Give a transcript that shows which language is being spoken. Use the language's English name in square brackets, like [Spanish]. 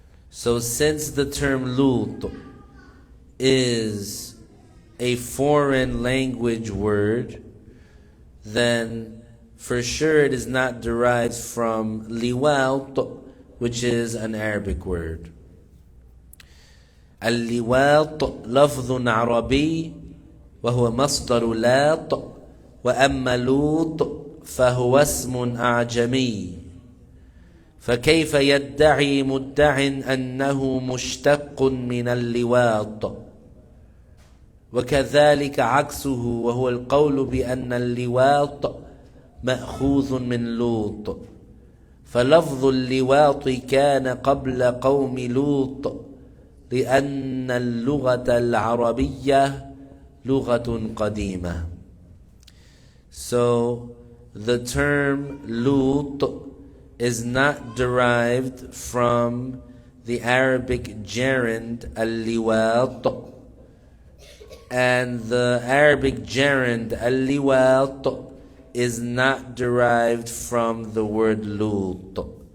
[English] So since the term Lut is a foreign language word, then for sure it is not derived from liwat, which is an Arabic word. [Arabic] اللواط لفظ عربي وهو مصدر لاط وأما لوط فهو اسم أعجمي فكيف يدعي مدع أنه مشتق من اللواط وكذلك عكسه وهو القول بأن اللواط مأخوذ من لوط فلفظ اللواط كان قبل قوم لوط لأن اللغة العربية لغة قديمة. [English] So the term Lut is not derived from the Arabic gerund al-liwat, and the Arabic gerund al-liwat is not derived from the word Lut,